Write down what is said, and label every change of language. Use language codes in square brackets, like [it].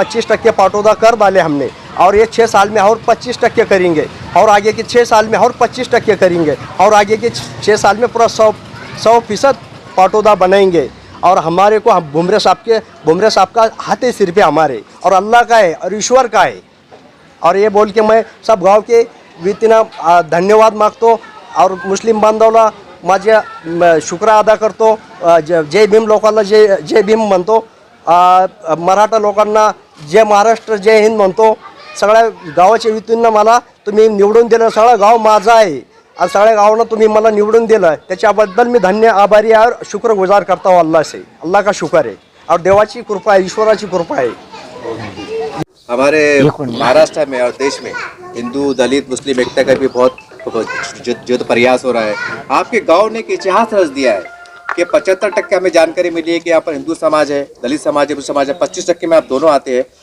[hi] 25% पाटौदा कर डाले हमने, और ये 6 साल में और 25% करेंगे, और आगे के 6 साल में और 25% करेंगे, और आगे के 6 साल में पूरा 100% पाटौदा बनाएंगे. और हमारे को भुमरे साहब का हाथ है सिर पे हमारे, और अल्लाह का है और ईश्वर का है. और ये बोल के मैं सब गांव के [mr] वतीनं धन्यवाद मागतो, और मुस्लिम बांधवाला माझे शुक्र अदा करतो. जय भीम लोकांना जय भीम म्हणतो, मराठा लोकांना जय महाराष्ट्र जय हिंद म्हणतो. सगळ्या गावाच्या वतीनं मला तुम्ही निवडून दिलं, सगळं गाव माझं आहे, आणि सगळ्या गावांना तुम्ही मला निवडून दिलं, त्याच्याबद्दल मी आभारी [hi] और शुक्रगुजार करता हूँ अल्लाह से. अल्लाह का शुक्र है [mr] और देवाची कृपा है, ईश्वराची कृपा है. [hi] हमारे महाराष्ट्र में और देश में हिंदू दलित मुस्लिम एकता का भी बहुत जो प्रयास हो रहा है. आपके गांव ने एक इतिहास रच दिया है कि 75% हमें जानकारी मिली है कि यहाँ पर हिंदू समाज है, दलित समाज है, मुस्लिम समाज है, 25% में आप दोनों आते हैं.